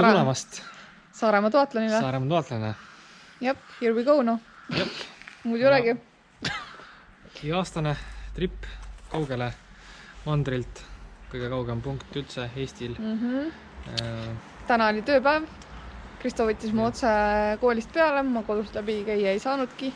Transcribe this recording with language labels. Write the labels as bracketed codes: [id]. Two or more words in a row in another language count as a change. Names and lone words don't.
[et] tulemast Saaremaa duatlonile. Saaremaa duatlonile. Jep, [en] here we go, no. [et] Jep. Muud ei olegi. Aastane trip kaugele mandrilt. Kõige kaugem punkt üldse Eestil. Täna oli tööpäev. Kristo võttis mu otse koolist peale. Ma kodust läbi käia ei saanudki.